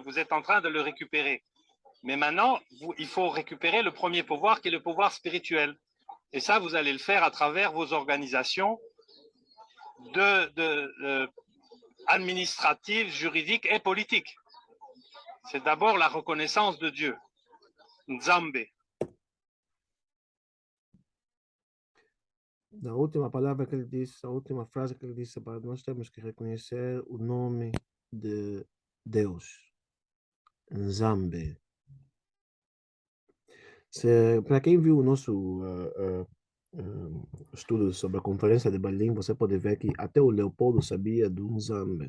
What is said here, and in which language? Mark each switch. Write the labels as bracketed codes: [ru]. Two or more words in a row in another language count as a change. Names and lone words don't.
[fr] Vous êtes en train de le récupérer. Mais maintenant, il faut récupérer le premier pouvoir qui est le pouvoir spirituel. Et ça, vous allez le faire à travers vos organisations administratives, juridiques et politiques. C'est d'abord la reconnaissance de Dieu. Zâmbia. [pt] Na última palavra que ele disse, a última frase que ele disse, nós temos que reconhecer o nome de Deus, Zâmbia. Para quem viu o nosso estudo sobre a Conferência de Berlim, você pode ver que até o Leopoldo sabia de um Zâmbia.